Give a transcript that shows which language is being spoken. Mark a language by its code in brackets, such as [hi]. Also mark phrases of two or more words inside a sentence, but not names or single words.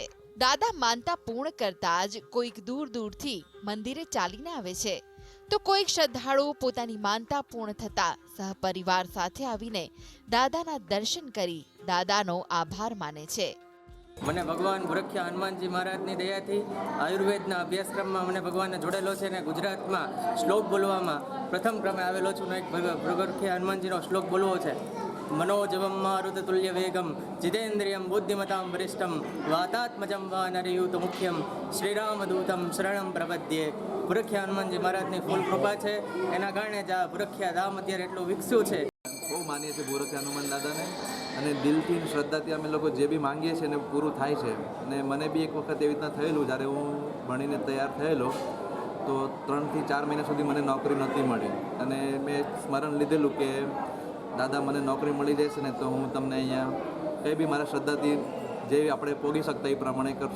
[gu] દાદા માનતા પૂર્ણ કરતા જ કોઈક દૂર દૂરથી મંદિરે ચાલીને આવે છે, તો કોઈક શ્રદ્ધાળુ પોતાની માનતા પૂર્ણ થતા સહપરિવાર સાથે આવીને દાદાના દર્શન કરી દાદાનો આભાર માને છે। મને ભગવાન ભૂરખિયા હનુમાનજી મહારાજની દયાથી આયુર્વેદના અભ્યાસક્રમમાં મને ભગવાનને જોડેલો છે અને ગુજરાતમાં શ્લોક બોલવામાં પ્રથમ ક્રમે આવેલો છું। એક ભૂરખિયા હનુમાનજીનો શ્લોક બોલવો છે [sa] मनोजवं मारुततुल्यवेगं जितेन्द्रियं बुद्धिमतां वरिष्ठं वातात्मजं वानरयूतमुख्यं श्रीरामदूतं शरणं प्रपद्ये. [gu] ભૂરખિયા હનુમાનજી મહારાજની ફૂલ કૃપા છે, એના કારણે જ આ ભૂરખિયા ધામ અત્યારે એટલું વિકસ્યું છે. બહુ માનીએ છીએ ભૂરખિયા હનુમાન દાદાને, અને દિલથી શ્રદ્ધાથી અમે લોકો જે બી માંગીએ છીએ ને પૂરું થાય છે. અને મને બી એક વખત એવી રીતના થયેલું, જ્યારે હું ભણીને તૈયાર થયેલો તો 3 થી 4 મહિના સુધી મને નોકરી નહોતી મળી, અને મેં સ્મરણ લીધેલું કે દાદા મને નોકરી મળી જશે ને તો હું તમને અહીંયા કંઈ બી મારા શ્રદ્ધાથી જે આપણે પોગી શકતા એ પ્રમાણે કરશું.